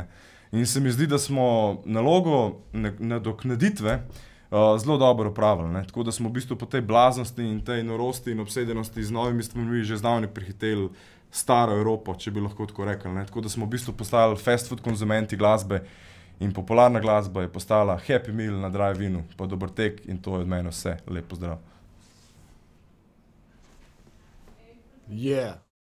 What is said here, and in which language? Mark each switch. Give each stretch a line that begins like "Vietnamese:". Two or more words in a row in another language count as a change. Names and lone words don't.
Slovenian: In se mi zdi, da smo nalogo nadoknaditve zelo dobro opravili, ne. Tako da smo v bistvu po tej blaznosti in tej norosti in obsedenosti z novimi stvarmi že zdavnaj prehiteli staro Evropo, če bi lahko tako rekli, ne. Tako da smo v bistvu postali
English: fast food
Slovenian: konzumenti glasbe in popularna glasba je postala
English: happy meal
Slovenian: na drive-inu, pa dober tek in to je od mene vse. Lep pozdrav.
English: Yeah.